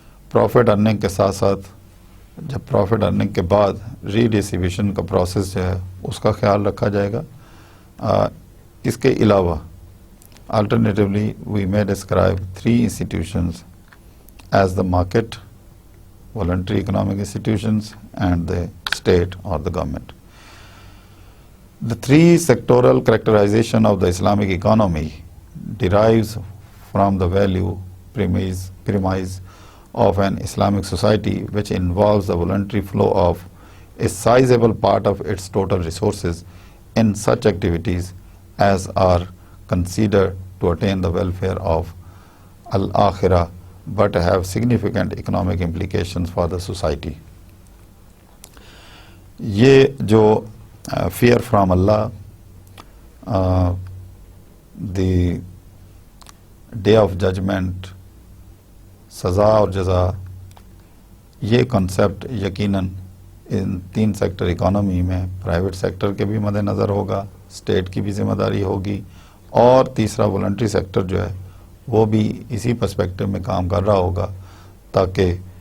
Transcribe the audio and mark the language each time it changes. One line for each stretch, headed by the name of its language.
Urdu: Profit earning کے ساتھ ساتھ جب پروفٹ ارننگ کے بعد ری ڈسٹریبیوشن کا پروسیس جو ہے اس کا خیال رکھا جائے گا. اس کے علاوہ
English: alternatively we may describe three institutions as the market, voluntary economic institutions, and the state or the government. The three sectoral characterization of the Islamic economy derives from the value premise of an Islamic society which involves the voluntary flow of a sizable part of its total resources in such activities as are considered to attain the welfare of al-akhirah but have significant economic implications for the society.
Urdu: یہ جو
English: fear from Allah, the day of judgment,
Urdu: سزا اور جزا، یہ concept یقیناً ان 3 sector economy میں private sector کے بھی مد نظر ہوگا، اسٹیٹ کی بھی ذمہ داری ہوگی، اور تیسرا والنٹری سیکٹر جو ہے وہ بھی اسی پرسپیکٹو میں کام کر رہا ہوگا تاکہ